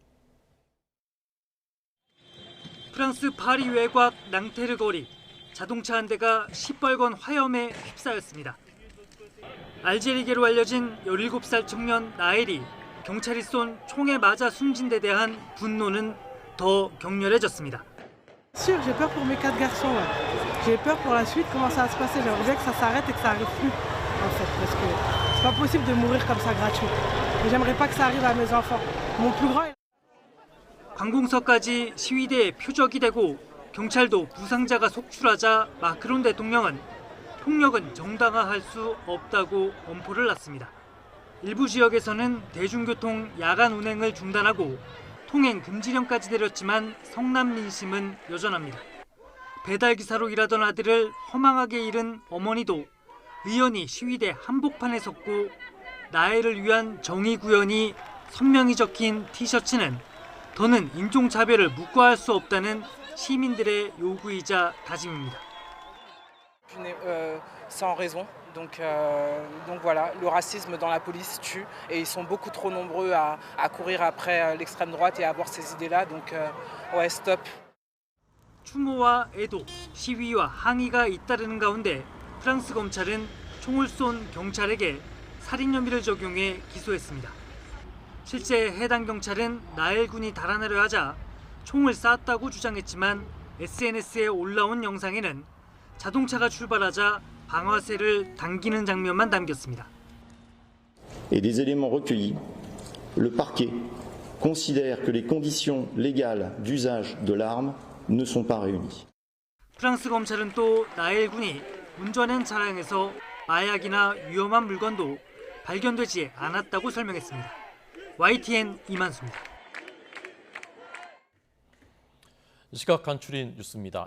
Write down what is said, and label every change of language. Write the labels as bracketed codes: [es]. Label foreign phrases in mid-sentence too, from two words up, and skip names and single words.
[ko] 프랑스 파리 외곽 낭테르 거리. 자동차 한 대가 시뻘건 화염에 휩싸였습니다. 알제리계로 알려진 17살 청년 나엘이 경찰이 쏜 총에 맞아 숨진 데 대한 분노는 더 격렬해졌습니다. [fr] Sûr, j'ai peur pour mes 4 garçons là. J'ai peur pour la suite, comment ça va se passer. J'aimerais bien que ça s'arrête et que ça arrive plus, en fait, parce que c'est pas possible de mourir comme ça gratuit. Et j'aimerais pas que ça arrive à mes enfants. Mon plus grand. [ko] 관공서까지 시위대의 표적이 되고 경찰도 부상자가 속출하자 마크론 대통령은 폭력은 정당화할 수 없다고 엄포를 놨습니다. 일부 지역에서는 대중교통 야간 운행을 중단하고 통행 금지령까지 내렸지만 성남 민심은 여전합니다. 배달기사로 일하던 아들을 허망하게 잃은 어머니도 의연히 시위대 한복판에 섰고 나엘을 위한 정의 구현이 선명히 적힌 티셔츠는 더는 인종차별을 묵과할 수 없다는 시민들의 요구이자 다짐입니다. [fr] Sans raison. Donc voilà, le racisme dans la police tue et ils sont beaucoup trop nombreux à courir après l'extrême droite et à avoir ces idées-là. Donc ouais, stop. [ko] 추모와 애도, 시위와 항의가 잇따르는 가운데 프랑스 검찰은 총을 쏜 경찰에게 살인 혐의를 적용해 기소했습니다. 실제 해당 경찰은 나엘 군이 달아나려 하자 총을 쐈다고 주장했지만 SNS에 올라온 영상에는 자동차가 출발하자 방아쇠를 당기는 장면만 담겼습니다. [fr] Et des éléments recueillis, le parquet considère que les conditions légales d'usage de l'arme ne sont pas réunies. [ko] 프랑스 검찰은 또 나엘 군이 운전한 차량에서 마약이나 위험한 물건도 발견되지 않았다고 설명했습니다. YTN 이만수입니다. 시각 간추린 뉴스입니다.